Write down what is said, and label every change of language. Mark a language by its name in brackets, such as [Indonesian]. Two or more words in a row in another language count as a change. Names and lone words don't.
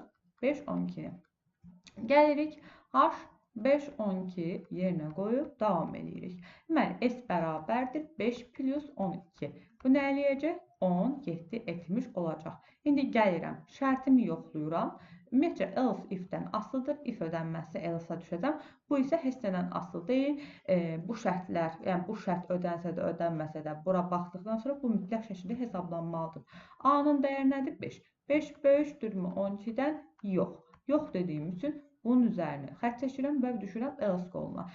[Azerbaijani] 5, 12-ni. Gəlirik. H 5, 12 yerinə qoyub davam edirik. Deməli, S bərabərdir 5 plus 12. Bu nə eləyəcək? 17 etmiş olacaq. İndi gəlirəm, şərtimi yoxluyuram. Ümumiyyətcə, [English] else if- [Azerbaijani] dən asılıdır. If ödənməzsə else-a düşəcəm. Bu isə heç nədən asılı deyil. Bu şərtlər, yəni bu şərt ödənsə də, ödənməsə də bura baxdıqdan sonra bu mütləq şəkildə hesablanmalıdır. A-nın dəyəri nədir? 5. 5 böyükdürmü 12-dən? Yox. Yox dediyim üçün bunun üzərinə xətt çəkirəm və düşürəm else qoluna.